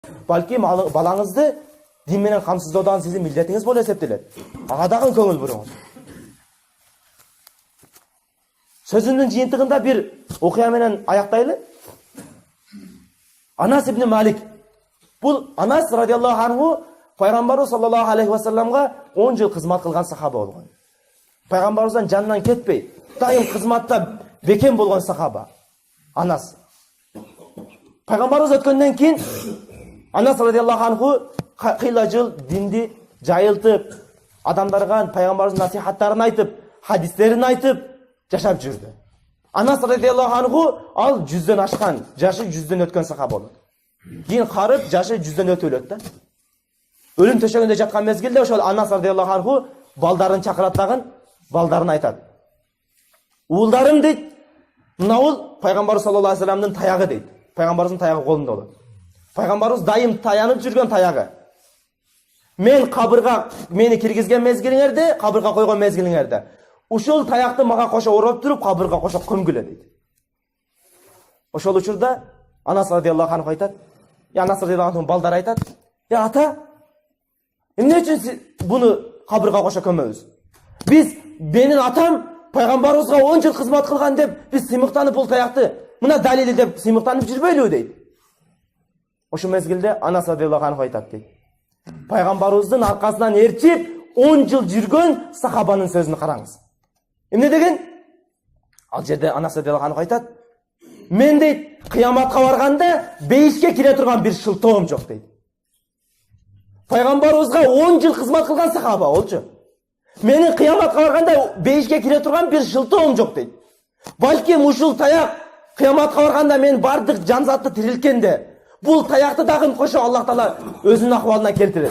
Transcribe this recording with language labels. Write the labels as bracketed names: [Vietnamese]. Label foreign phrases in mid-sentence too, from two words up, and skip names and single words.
[Kyrgyz] Балким балаңызды дин менен камсыздоодан сиздин милдетиңиз болуп эсептелет. Ага дагы көңүл буруңуз. Сөзүнүн жыйынтыгында бир окуя менен аяктайлы. Анас ибн Малик. Бул Анас [Arabic] رضي الله عنه [Kyrgyz] пайгамбарыбыз [Arabic] صلى الله عليه وسلم [Kyrgyz] 10 жыл кызмат кылган сахаба болгон. Пайгамбарыбыздын жанынан кетпей, дайым кызматта бекем болгон сахаба. Анас. Пайгамбарыбыз өткөндөн кийин Анас [Arabic] رضي الله عنه [Kyrgyz] кыйла жыл динди жайылтып, адамдарга пайгамбарыбыздын насихаттарын айтып, хадистерин айтып жашап жүрдү. Анас [Arabic] رضي الله عنه [Kyrgyz] ал 100дөн ашкан, жашы 100дөн өткөн сахаба болот. Кийин карып жашы 100дөн өтүп өлөт да. Өлүм төшөгүндө жаткан мезгилде ошол Анас [Arabic] رضي الله عنه [Kyrgyz] балдарын чакырат дагы, балдарын айтат. Уулдарым дейт, мынау пайгамбарыбыз [Arabic] صلى الله عليه وسلم [Kyrgyz] таягы дейт. Пайгамбарыбыздын таягы колунда болот. Пайгамбарыбыз дайым таянып жүргөн таягы. Мен кабырга мени киргизген мезгилиңерде, кабырга койгон мезгилиңерде. Ушул таякты мага кошо ороп туруп, кабырга кошо көмгүлө дейт. Ошол учурда Анас [Arabic] رضي الله عنه [Kyrgyz] айтат. Анас [Arabic] رضي الله عنه [Kyrgyz] балдар айтат. Ата, эмне үчүн буну кабырга кошо көмөбүз? Биз менин атам пайгамбарыбызга 10 жыл кызмат кылган деп, биз сыймыктанып бул таякты мына далили деп сыймыктанып жүрбөйлүбү дейт. Ошол мезгилде Анас [Arabic] رضي الله عنه [Kyrgyz] айтат дейт. Пайгамбарыбыздын аркасынан ээрчип 10 жыл жүргөн сахабанын сөзүн караңыз. Эмне деген? Ал жерде Анас [Arabic] رضي الله عنه [Kyrgyz] айтат. Мен дейт, кыяматка барганда бейишке кире турган бир шылтоом жок дейт. Пайгамбарыбызга 10 жыл кызмат кылган сахаба болчу. Менин кыяматка барганда бейишке кире турган бир шылтоом жок дейт. Балким ушул таяк кыяматка барганда мен бардык жанзатты тирилткенде бул таякты дагы кошо Аллах Таала өзүнүн акыбалына келтирет.